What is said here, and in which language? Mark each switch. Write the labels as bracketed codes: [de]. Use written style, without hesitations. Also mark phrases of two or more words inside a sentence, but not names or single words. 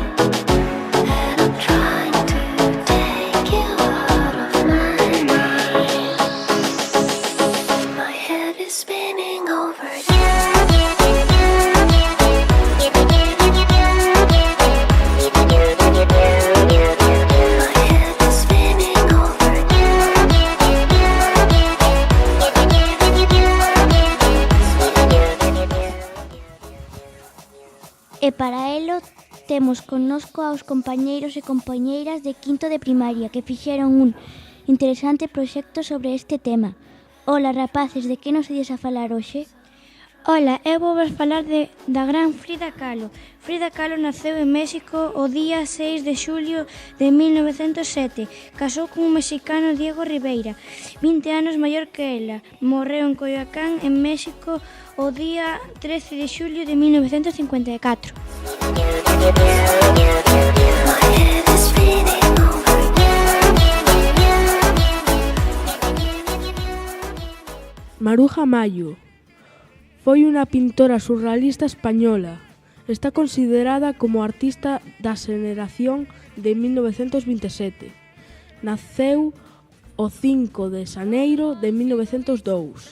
[en] And I'm trying to take you out of my mind. My head is spinning over you. My head is spinning over you. [gl] E para elo temos connosco aos compañeiros e compañeiras de quinto de primaria que fixeron un interesante proxecto sobre este tema. Ola, rapaces, de que nos ides a falar hoxe? Ola, eu vou vos falar da gran Frida Kahlo. Frida Kahlo naceu en México o día 6 de xulio de 1907. Casou con un mexicano, Diego Rivera, 20 anos maior que ela. Morreu en Coyoacán, en México, o día 13 de xulio de 1954. [en] My head is spinning over you. [gl] Maruja Mayo foi unha pintora surrealista española. Está considerada como artista da xeración de 1927. Naceu o 5 de xaneiro de 1902.